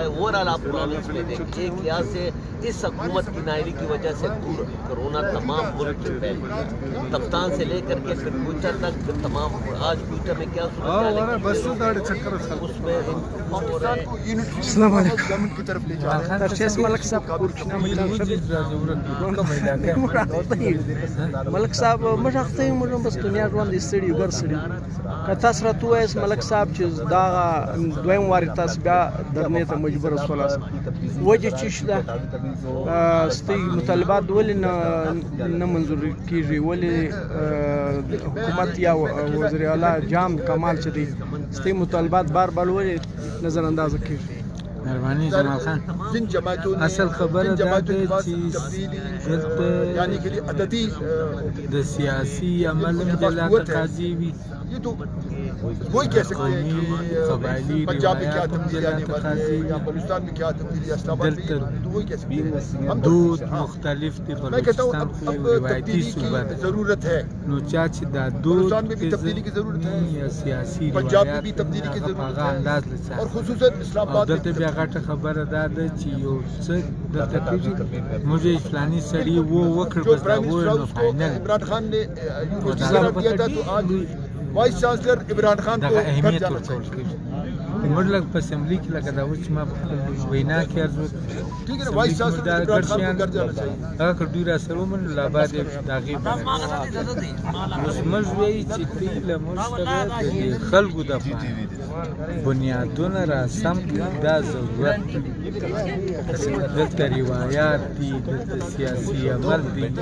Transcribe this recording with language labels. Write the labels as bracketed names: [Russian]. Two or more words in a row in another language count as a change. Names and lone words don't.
[Urdu] اوورآل آپ پروونس میں دیکھیے ایک یہاں سے اس حکومت کی نااہلی کی وجہ سے کورونا تمام ملک میں پھیل گیا، تفتان سے لے کر کے پھر کوئٹہ تک، پھر تمام آج کوئٹہ میں کیا اس میں گورنمنٹ کی طرف لے جا [Pashto] ملک صاحب موږ اخته یو موږ بس دنیا ژوند یې ستړي ګر ستړي که تاسو راته ووایاست ملک صاحب چې دا دویم وارې تاسو بیا درنې ته مجبور شولاست وجه څه شته ستاسو مطالبات ولې نه منظور کیږي ولې حکومت یا وزیر اعلی جام کمال چې دی ستاسو مطالبات بار بار ولې نظر انداز کیږي مهرباني جمال خان اصل خبره دا ده چې دلته [Urdu] یعنی کہ عددی [Pashto] د سیاسی عمل جلا تقاضی وي [Urdu] یہ تو وہی کہہ سکتے ہیں کہ پنجاب میں کیا تبدیلی آنے والی ہے یا بلوچستان میں کیا تبدیلی اسلام آباد میں تو وہی کہہ سکتے ہیں [Pashto] دود مختلف دی بلوچستان کو روایتی صوبہ ده [Urdu] ضرورت ہے [Pashto] نو چا چې دا دود [Urdu] بلوچستان میں بھی تبدیلی کی ضرورت ہے [Pashto] یا سیاسی [Urdu] پنجاب میں بھی تبدیلی کی ضرورت ہے اور خصوصاً اسلام آباد [Pashto] دلته بیا غټه خبره دا ده چې یو څه دلته کېږي موږ فلاني سړي وکړ بس دا وایو فاینل [Urdu] عمران خان نے مظاہرہ کیا تھا تو آج وائس چانسلر عمران خان کو [Pashto] اهمیت ورکول کېږي موږ لږ په اسمبلی کې لکه دا اوس چې ما وینا کې عرض [Urdu] ٹھیک ہے نا وائس چانسلر عمران خان کو گھر جانا چاہیے [Pashto] هغه که دوی را سره ومنو لا بعد یې د هغې اوس موږ وایي چې دوی له موږ سره د خلکو دپاره بنیادونه را سم کړي دا ضرورت دی دلته روایات دي دلته سیاسي عمل دی